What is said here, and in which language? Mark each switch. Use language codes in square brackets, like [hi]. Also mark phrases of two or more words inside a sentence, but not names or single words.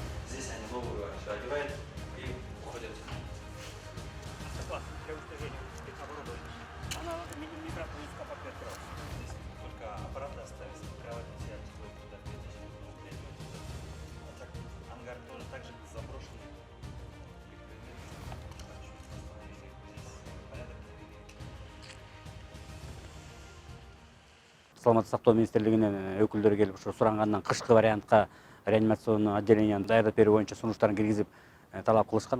[ru] Здесь они новую все одевают и уходят. Для уничтожения оборудования. Она микропластика по 5 раз. Здесь только аппараты остались, кровать все отсюда туда перетащили. А так ангар тоже так же заброшенный. [ky] Саламаттык сактоо министрлигинен өкүлдөрү келип ушу сурангандан кышкы вариантка реанимационный отделениянын даярдап берүү боюнча сунуштарын киргизип талап кылышкан.